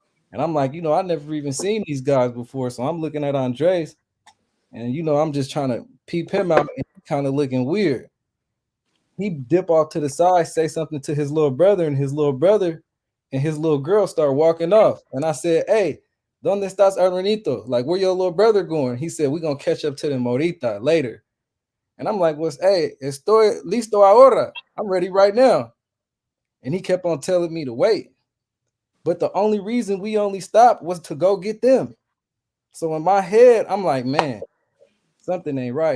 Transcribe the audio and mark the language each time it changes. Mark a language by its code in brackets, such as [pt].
[en] And I'm like, I never even seen these guys before. So I'm looking at Andres, and I'm just trying to peep him out, and he kind of looking weird. He dip off to the side, say something to his little brother, and his little brother and his little girl start walking off. And I said, hey, [es] ¿dónde estás, hermanito? [en] Like, where your little brother going? He said, we're gonna catch up to the Morita later. And I'm like, hey, [es] estoy listo ahora. [en] I'm ready right now. And he kept on telling me to wait. But the only reason we only stopped was to go get them. So in my head, I'm like, man, something ain't right.